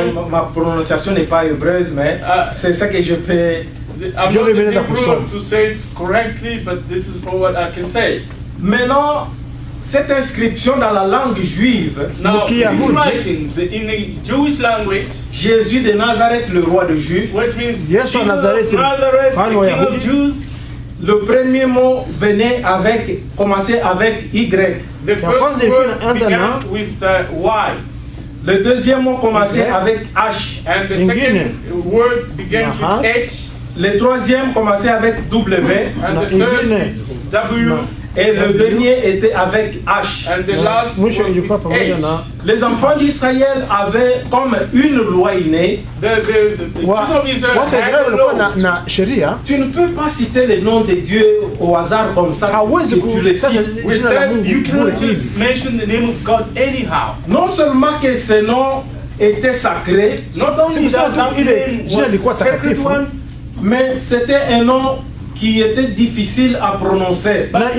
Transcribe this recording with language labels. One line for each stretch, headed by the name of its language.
French: Ma prononciation n'est pas hébreuse, mais c'est ça que je peux.
English: I'm not able to say it correctly, but this is what I can say.
French: Maintenant, cette inscription dans la langue juive,
English: now these writings in the Jewish language,
French: Jésus de Nazareth, le roi de Juifs,
English: which means Jesus of Nazareth, the King of Jews.
French: Le premier mot venait commençait avec Y.
English: The first word began with Y.
French: Le deuxième mot commençait avec H.
English: And the second word began with H.
French: Le troisième commençait avec W.
English: And the third is W.
French: Et le dernier était avec H.
English: And the last was with H.
French: Les enfants d'Israël avaient comme une loi innée.
English: The children of Israel had a law.
French: Tu ne peux pas citer le nom de Dieu au hasard comme ça. Tu le cites.
English: We said you cannot just mention the name of God anyhow.
French: Non seulement que ce nom était sacré,
English: not only that name was a sacred one,
French: mais c'était un nom qui était difficile à prononcer.